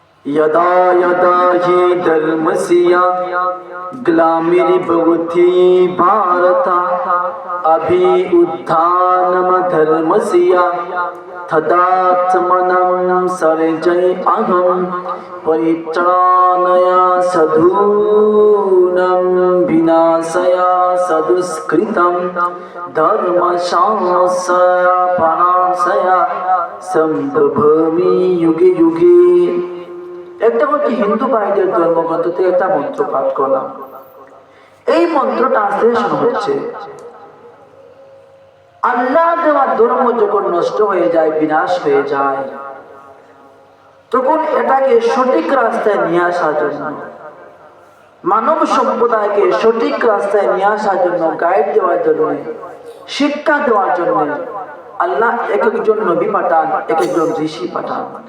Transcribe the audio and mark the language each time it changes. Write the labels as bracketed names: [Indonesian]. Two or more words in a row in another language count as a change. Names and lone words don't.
[Sanskrit] यदा यदा हि धर्मस्य ग्लामिर्भवति भारत अभ्युत्थानमधर्मस्य तदात्मनं सर्जयामि परित्राणाय साधूनां विनाशाय सदुष्कृतं धर्मसंस्थापनाय सम्भवामि युगे युगे। [Bangla] একটা হচ্ছে হিন্দু ভাইদের ধর্মগ্রন্থ থেকে একটা মন্ত্র পাঠ করলাম। এই মন্ত্র ট্রান্সলেশন হচ্ছে, আল্লাহ দেওয়া ধর্ম যখন নষ্ট হয়ে যায়, বিনাশ হয়ে যায়, তখন এটাকে সঠিক রাস্তায় নিয়ে আসার জন্য, মানব সম্প্রদায়কে সঠিক রাস্তায় নিয়ে আসার জন্য, গাইড দেওয়ার জন্য, শিক্ষা দেওয়ার জন্য আল্লাহ এক একজন নবী পাঠান, এক একজন ঋষি পাঠান।